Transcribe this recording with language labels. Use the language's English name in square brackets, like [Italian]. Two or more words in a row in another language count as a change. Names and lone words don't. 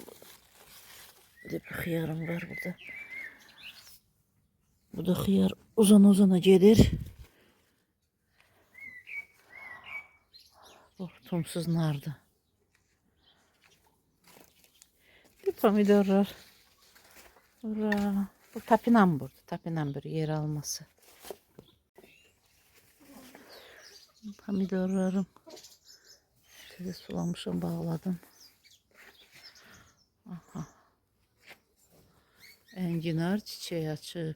[Azerbaijani] Bir xiyarım var burada. Bu da xiyar uzana gedir. Bu tumsuz nardı. Bir pomidorlar. Ura. Bu tapinambur. Tapinambur yer alması. Pomidorlarım. [Turkish] Şöyle sulamışım, bağladım. Aha. Enginar çiçeği açıp.